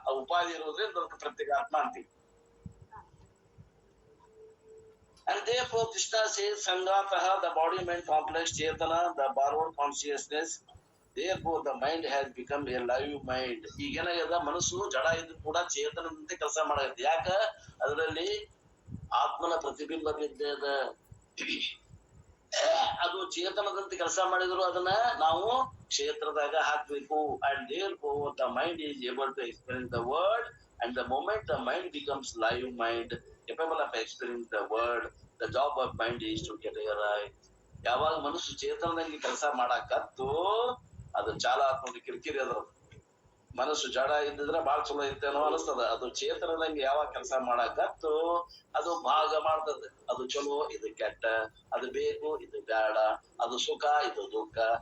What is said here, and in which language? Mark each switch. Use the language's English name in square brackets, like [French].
[Kannada] ಆ ಉಪಾಧಿ ಇರೋದ್ರಿಂದ ಅದಕ್ಕೆ ಪ್ರತ್ಯೇಗಾತ್ಮ ಅಂತೀವಿ. [English] And therefore Krishna says Sangatah, the body mind complex Chetana, the borrowed consciousness, therefore the mind has become a live mind. [Kannada] ಈಗೇನಾಗ್ಯದ, ಮನಸ್ಸು ಜಡ ಇದ್ದು ಕೂಡ ಚೇತನದಂತೆ ಕೆಲಸ ಮಾಡತ್ತೆ. ಯಾಕ? ಅದರಲ್ಲಿ ಆತ್ಮನ ಪ್ರತಿಬಿಂಬ ಬಿದ್ದದ. ಅದು ಚೇತನದಂತೆ ಕೆಲಸ ಮಾಡಿದ್ರು ಅದನ್ನ ನಾವು ಕ್ಷೇತ್ರದಾಗ ಹಾಕ್ಬೇಕು. [English] And therefore the mind is able to experience the world, and the moment the mind becomes live mind, capable of experiencing the world, the job of mind is to get a right. [Kannada] ಯಾವಾಗ ಮನಸ್ಸು ಚೇತನದಂಗೆ ಕೆಲಸ ಮಾಡಾಕತ್ತು ಅದು ಚಾಲ ನೋಡಿ ಕಿರಿಕಿರಿ. ಅದ್ರ ಮನಸ್ಸು ಜಡ ಇದ್ದಿದ್ರೆ ಬಾಳ ಚಲೋ ಇರ್ತೇನೋ ಅನಿಸ್ತದ. ಅದು ಚೇತನದಂಗೆ ಯಾವಾಗ ಕೆಲಸ ಮಾಡಾಕತ್ತು ಅದು ಭಾಗ ಮಾಡ್ತದೆ. ಅದು ಚಲೋ, ಇದು ಕೆಟ್ಟ, ಅದು ಬೇಕು, ಇದು ಬೇಡ, ಅದು ಸುಖ, ಇದು ದುಃಖ.